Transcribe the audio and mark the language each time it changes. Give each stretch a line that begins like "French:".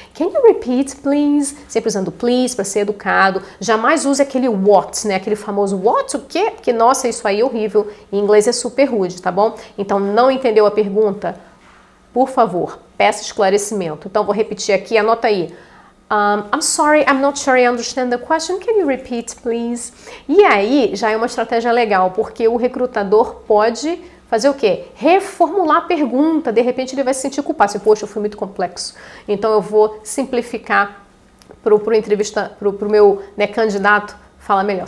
English: Can you repeat, please?
Portuguese: Sempre usando please para ser educado. Jamais use aquele what, né? Aquele famoso what, o quê? Porque, nossa, isso aí é horrível. Em inglês é super rude, tá bom? Então, não entendeu a pergunta? Por favor, peça esclarecimento. Então, vou repetir aqui, anota aí.
English: I'm sorry, I'm not sure I understand the question. Can you repeat, please?
Portuguese: E aí já é uma estratégia legal, porque o recrutador pode fazer o quê? Reformular a pergunta. De repente ele vai se sentir culpado. Assim, poxa, eu fui muito complexo. Então eu vou simplificar para o meu, né, candidato falar melhor.